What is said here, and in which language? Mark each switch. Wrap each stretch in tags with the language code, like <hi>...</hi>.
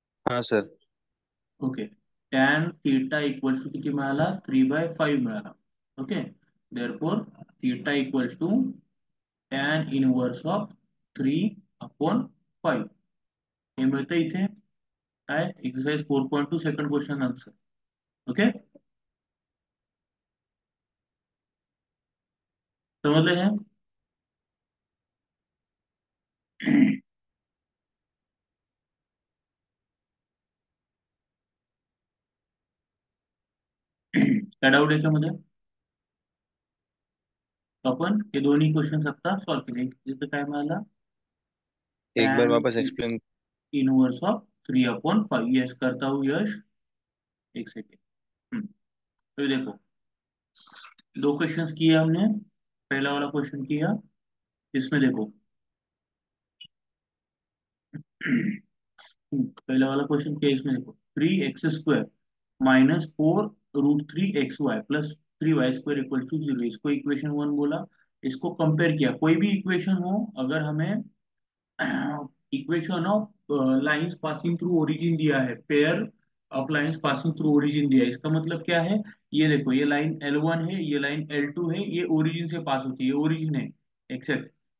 <hi>हाँ sir.</hi> <en>Okay.</en> <mr>Tan theta equals to किती मिळाला? 3/5 मिळाला. Okay. Therefore theta equals to tan inverse of 3/5 हे मिळतं इथे. काय?</mr> <en>Exercise 4.2 second question answer. Okay.</en> <mr>समजलं हे? काय डाऊट याच्यामध्ये? आपण हे दोन्ही क्वेश्चन आता सॉल्व्ह केले. इथं काय मिळाला?</mr> <hi>एक बार टॅन वापस एक्सप्लेन. Inverse of 3/5. यस करता हूँ यश. एक सेकेंड. तो देखो, दो क्वेश्चंस किए हमने. पहला वाला क्वेश्चन किया. इसमें देखो. पहला वाला क्वेश्चन किया. इसमें देखो 3x² minus 4 √3xy plus 3y² equal to 0. इसको इक्वेशन 1 बोला. इसको कंपेयर किया. कोई भी इक्वेशन हो, अगर हमें equation of lines passing through origin दिया है, pair of lines passing through origin दिया है, इसका मतलब क्या है? ये देखो, ये लाइन L1 है, ये लाइन L2 है, ये ओरिजिन से पास होती है. ये ओरिजिन है एक्स एक्स.</hi>